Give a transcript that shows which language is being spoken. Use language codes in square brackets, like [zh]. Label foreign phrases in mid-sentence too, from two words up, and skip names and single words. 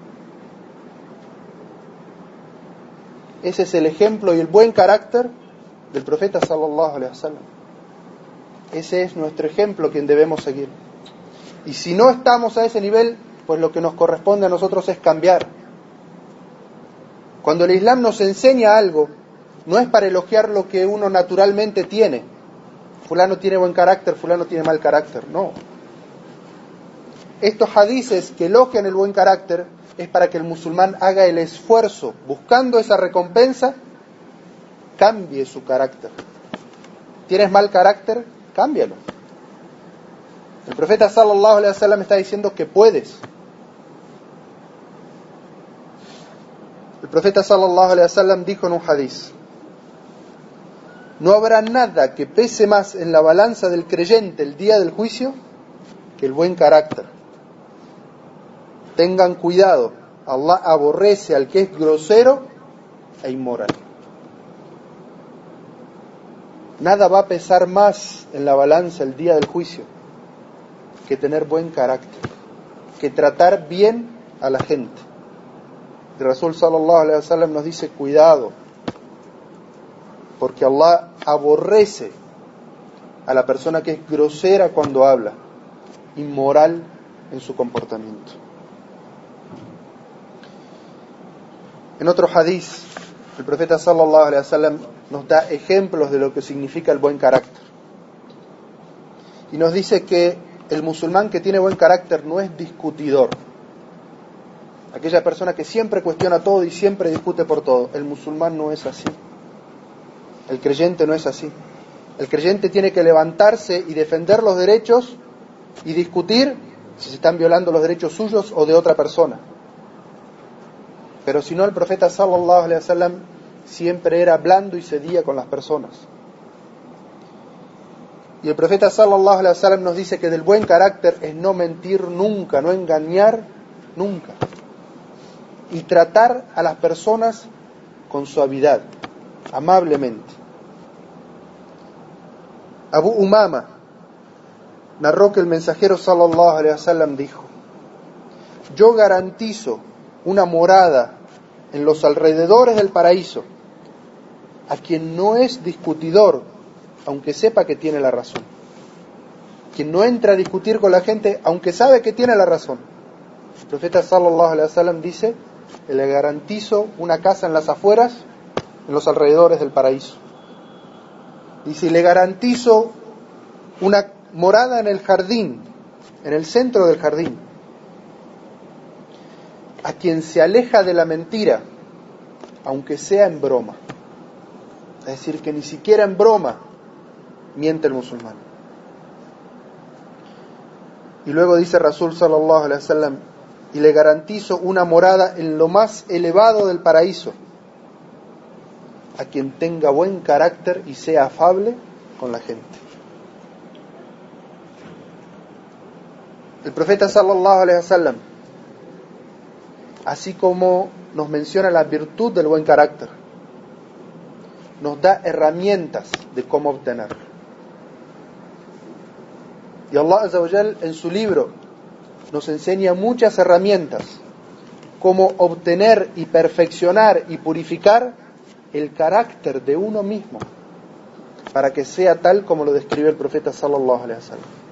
[es] Ese es el ejemplo y el buen carácter del profeta [ar] صلى الله عليه وسلم. [es] Ese es nuestro ejemplo, quien debemos seguir. Y si no estamos a ese nivel, pues lo que nos corresponde a nosotros es cambiar. Cuando el Islam nos enseña algo, no es para elogiar lo que uno naturalmente tiene. Fulano tiene buen carácter, fulano tiene mal carácter. No. Estos hadices que elogian el buen carácter es para que el musulmán haga el esfuerzo, buscando esa recompensa, cambie su carácter. ¿Tienes mal carácter? Cámbialo. El profeta [ar] صلى الله عليه وسلم [es] está diciendo que puedes. El profeta [ar] صلى الله عليه وسلم [es] dijo en un hadiz: no habrá nada que pese más en la balanza del creyente el día del juicio que el buen carácter. Tengan cuidado, Allah aborrece al que es grosero e inmoral. Nada va a pesar más en la balanza el día del juicio que tener buen carácter, que tratar bien a la gente. El [ar] رسول صلى الله عليه وسلم [es] nos dice: cuidado, porque Allah aborrece a la persona que es grosera cuando habla, inmoral en su comportamiento. En otro hadiz, el profeta [ar] صلى الله عليه وسلم [es] nos da ejemplos de lo que significa el buen carácter. Y nos dice que el musulmán que tiene buen carácter no es discutidor. Aquella persona que siempre cuestiona todo y siempre discute por todo. El musulmán no es así. El creyente no es así. El creyente tiene que levantarse y defender los derechos y discutir si se están violando los derechos suyos o de otra persona. Pero si no, el profeta [ar] صلى الله عليه وسلم [es] siempre era blando y cedía con las personas. Y el profeta [ar] صلى الله عليه وسلم [es] nos dice que del buen carácter es no mentir nunca, no engañar nunca, y tratar a las personas con suavidad, amablemente. Abu Umama narró que el mensajero [ar] صلى الله عليه وسلم [es] dijo: yo garantizo una morada en los alrededores del paraíso a quien no es discutidor, aunque sepa que tiene la razón. Quien no entra a discutir con la gente, aunque sabe que tiene la razón. El profeta [ar] صلى الله عليه وسلم [es] dice: le garantizo una casa en las afueras, en los alrededores del paraíso. Dice: le garantizo una morada en el jardín, en el centro del jardín, a quien se aleja de la mentira, aunque sea en broma. Es decir, que ni siquiera en broma miente el musulmán. Y luego dice [ar] رسول صلى الله عليه وسلم: [es] y le garantizo una morada en lo más elevado del paraíso, a quien tenga buen carácter y sea afable con la gente. El profeta [ar] صلى الله عليه وسلم, [es] así como nos menciona la virtud del buen carácter, nos da herramientas de cómo obtenerlo. Y Allah [ar] عز وجل [es] en su libro nos enseña muchas herramientas cómo obtener y perfeccionar y purificar el carácter de uno mismo para que sea tal como lo describe el profeta [ar] صلى الله عليه وسلم.